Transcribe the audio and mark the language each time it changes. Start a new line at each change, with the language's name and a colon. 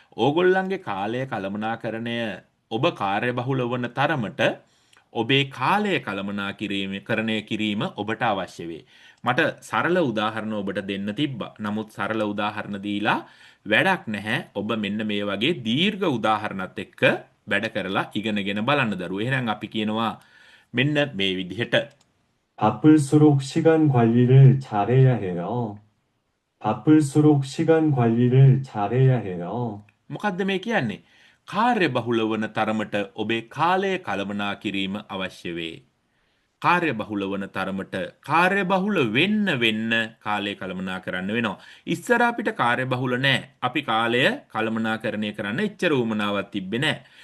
Sinhala: ඕගොල්ලන්ගේ කාලය කළමනාකරණය ඔබ කාර්ය බහුල වන තරමට ඔබේ කාලය කරණය කිරීම ඔබට අවශ්‍ය වේ. මට සරල උදාහරණ ඔබට දෙන්න තිබ්බා. නමුත් සරල උදාහරණ දීලා වැඩක් නැහැ. ඔබ මෙන්න මේ වගේ දීර්ඝ උදාහරණත් එක්ක වැඩ කරලා ඉගෙනගෙන බලන්න දරුවෝ. එහෙනම් අපි කියනවා මෙන්න මේ විදිහට
Korean: 바쁠수록 시간 관리를 잘해야 해요. 바쁠수록 시간 관리를 잘해야 해요.
Sinhala: මොකද්ද මේ කියන්නේ? කාර්ය බහුල වන තරමට ඔබේ කාලය කළමනා කිරීම අවශ්‍ය වේ. කාර්ය බහුල වන තරමට කාර්ය බහුල වෙන්න කාලය කළමනා කරන්න වෙනවා. ඉස්සර අපිට කාර්ය බහුල නැහැ. අපි කාලය කළමනාකරණය කරන්න එච්චර උවමනාවක් තිබ්බේ නැහැ.